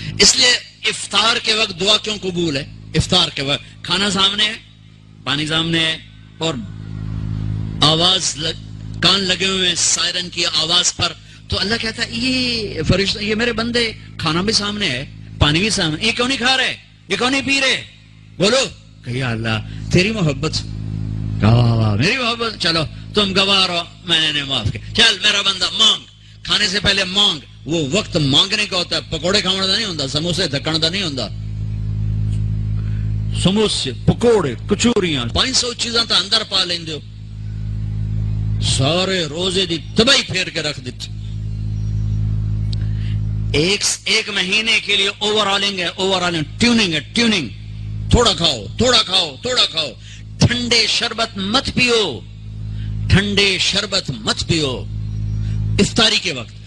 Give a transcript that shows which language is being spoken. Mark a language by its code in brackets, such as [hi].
[ur] اس لیے افطار کے وقت دعا کیوں قبول ہے؟ افطار کے وقت کھانا سامنے ہے، پانی سامنے ہے، اور آواز کان لگے ہوئے سائرن کی آواز پر، تو اللہ کہتا ہے یہ فرشتہ، یہ میرے بندے، کھانا بھی سامنے ہے، پانی بھی سامنے، یہ کیوں نہیں کھا رہے، یہ کیوں نہیں پی رہے؟ بولو کہ یا اللہ تیری محبت، میری محبت، چلو تم گواہ رہو، میں نے معاف کیا. چل میرا بندہ مانگ، کھانے سے پہلے مانگ. وہ وقت مانگنے کا ہوتا ہے، [pa] پکوڑے کھاؤں دا نہیں ہوتا، [ur] سموسے دکن دا نہیں ہوتا. [pa] سموسے، پکوڑے، کچوریاں، 500 چیزاں تو اندر پا لیندے ہو. سارے روزے دی تباہی پھیر کے رکھ دیتے. [ur] ایک مہینے کے لیے اوور آلنگ ٹیوننگ ہے، ٹیوننگ. تھوڑا کھاؤ، تھوڑا کھاؤ، تھوڑا کھاؤ. ٹھنڈے شربت مت پیو، ٹھنڈے شربت مت پیو افطاری کے وقت.